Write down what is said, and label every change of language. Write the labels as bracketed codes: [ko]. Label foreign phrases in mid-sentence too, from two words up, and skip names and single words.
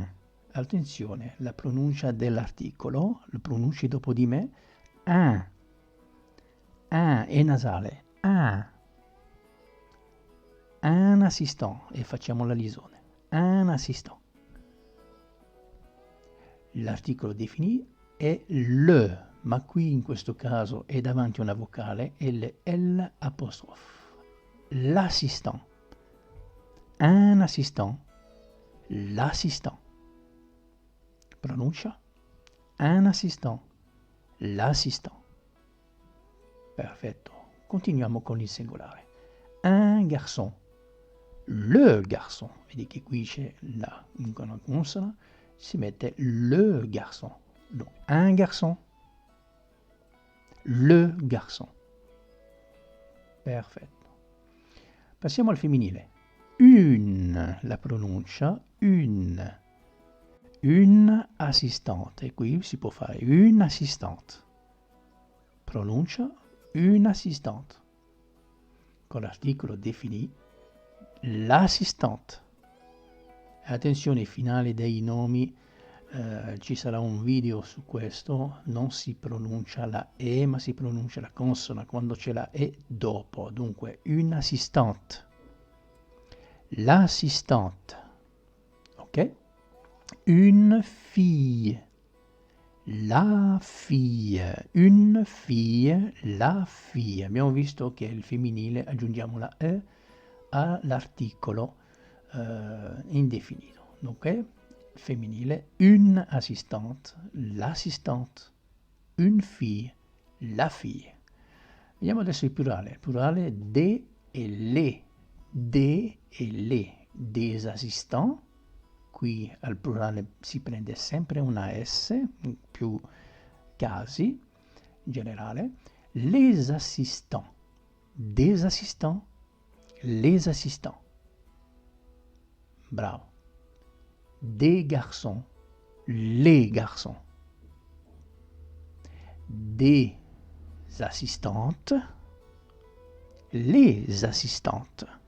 [it] Attenzione, la pronuncia dell'articolo, lo pronunci dopo di me, un è nasale, [fr] un assistant, [it] e facciamo la lisone, [fr] un assistant. [it] L'articolo défini è le, ma qui in questo caso è davanti una vocale, è L apostrofe. [fr] L'assistant, un assistant, l'assistant. Pronuncia, un assistant, l'assistant. [it] Perfetto. Continuiamo con il singolare. [fr] Un garçon, le garçon. [it] Vedi che qui c'è una consona, si mette [fr] le garçon. Donc, un garçon, le garçon. [it] Perfetto. Passiamo al femminile. La pronuncia, [fr] une assistante. [it] E qui si può fare [fr] une assistante. Pronuncia, une assistante. [it] Con l'articolo défini, l'assistante. Attenzione ai finali dei nomi, ci sarà un video su questo, non si pronuncia la E ma si pronuncia la consona quando c'è la E dopo. Dunque, [fr] une assistante, l'assistante, ok? Une fille, la fille, une fille, la fille. [it] Abbiamo visto che il femminile aggiungiamo la E all'articolo indefinito. Ok? Femminile, [fr] une assistante, l'assistante, une fille, la fille. [it] Vediamo adesso il plurale des e le, [fr] des assistants. [it] Qui al plurale si prende sempre una S, in più casi, in generale. [fr] Les assistants, des assistants, les assistants. [it] Bravo. [fr] Des garçons, les garçons. Des assistantes, les assistantes.